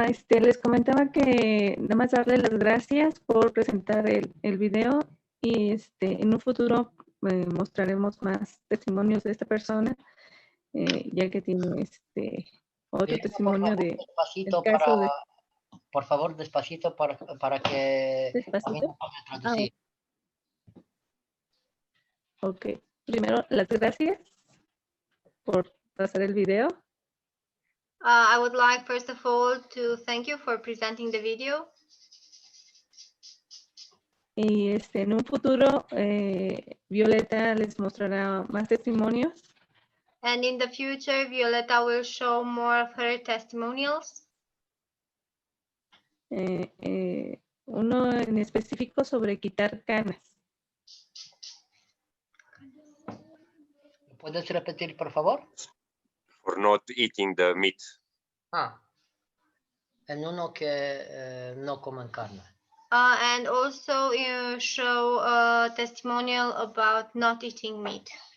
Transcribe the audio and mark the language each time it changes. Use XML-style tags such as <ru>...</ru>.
<es>Les comentaba que nada más darle las gracias por presentar el video, y en un futuro mostraremos más testimonios de esta persona, ya que tiene otro testimonio de despacito el caso de... Por favor, despacito para que... ¿Despacito? Ok. Primero, las gracias por pasar el video.</es> <en>I would like, first of all, to thank you for presenting the video.</en> <es>Y en un futuro, Violetta les mostrará más testimonios.</es> <en>And in the future, Violetta will show more of her testimonials.</en> <es>Uno en específico sobre quitar canas. ¿Puedes repetir, por favor?</es> <en>For not eating the meat.</en> <es>En uno que no comen carne.</es> <en>And also show a testimonial about not eating meat.</en>